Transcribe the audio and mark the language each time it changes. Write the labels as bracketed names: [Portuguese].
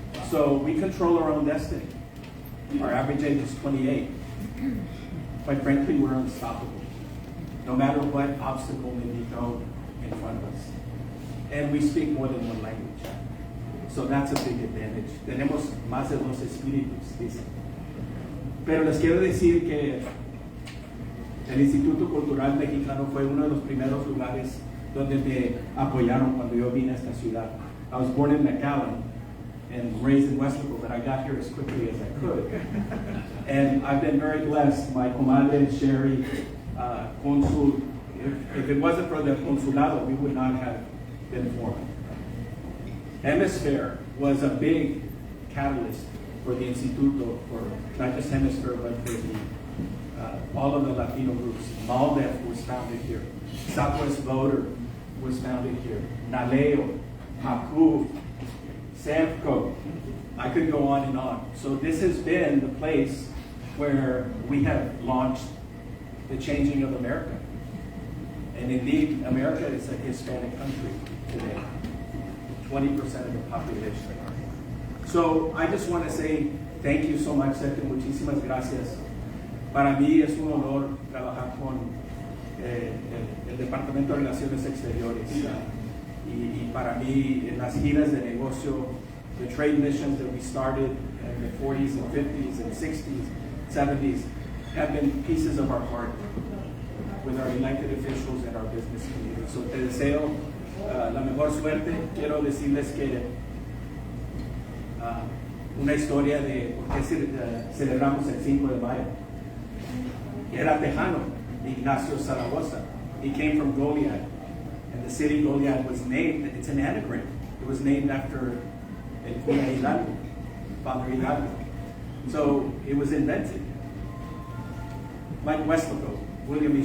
[English] So we control our own destiny. Our average age is 28. Quite frankly, we're unstoppable, no matter what obstacle may be thrown in front of us. And we speak more than one language. So that's a big advantage. [Spanish] Tenemos más de dos espíritus, dicen. Pero les quiero decir que el Instituto Cultural Mexicano fue uno de los primeros lugares donde me apoyaron cuando yo vine a esta ciudad. [English] I was born in McAllen and raised in Westlaco, but I got here as quickly as I could. And I've been very blessed. My comadre, Sherry, Consul, if it wasn't for the Consulado, we would not have been formed. Hemisphere was a big catalyst for the Instituto, for not just Hemisphere, but for the, all of the Latino groups. MALDEF was founded here. Southwest Voter was founded here. NALEO, MACU, SAMCO. I could go on and on. So this has been the place where we have launched the changing of America. And indeed, America is a Hispanic country today, 20% of the population. So I just want to say thank you so much, Sergio. [Spanish] Muchísimas gracias. Para mí es un honor trabajar con el Departamento de Relaciones Exteriores. Y para mí, en las giras de negocio, [English] the trade missions that we started in the 40s and 50s and 60s, 70s, have been pieces of our heart with our elected officials and our business community. [Spanish] So te deseo la mejor suerte. Quiero decirles que una historia de por qué celebramos el 5 de mayo. Era tejano, Ignacio Zaragoza. [English] He came from Goliad, and the city Goliad was named, it's an anagram. It was named after El Cura Hidalgo, Father Hidalgo. So it was invented. Like Westlaco, William E.